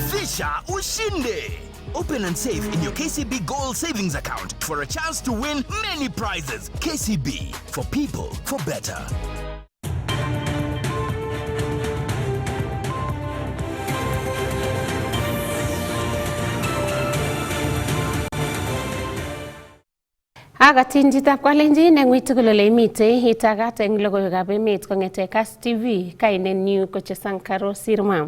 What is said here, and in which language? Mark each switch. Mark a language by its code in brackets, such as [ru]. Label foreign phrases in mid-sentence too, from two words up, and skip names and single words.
[sw] Kisha ushinde. [en] Open and save in your KCB Gold Savings account for a chance to win many prizes. KCB, for people, for better. [kln] Agatinjitab kalenjin eng witugulole imite itagat eng logoiwekab emet kongete Kass TV kainenyu ko Chesankaro Sirma.